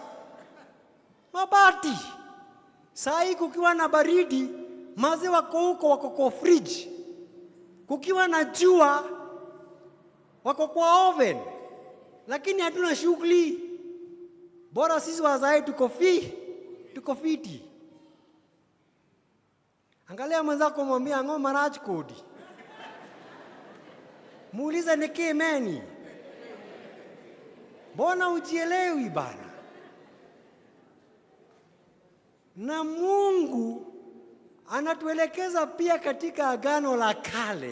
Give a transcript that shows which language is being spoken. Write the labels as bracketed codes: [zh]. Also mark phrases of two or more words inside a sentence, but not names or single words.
[sw] Saa hii kukiwa na baridi, mazi wako huko, wako kwa fridge. Kukiwa na jua, wako kwa oven. Lakini hatuna shughuli. Bora sisi wazazi tuko fiti. Angalia mwenzako, mwambie, [luo] "Ang'o marach kodi?" [sw] Muulize, "Nikimeni?" Mbona ujielewi bana? Na Mungu anatuelekeza pia katika Agano la Kale.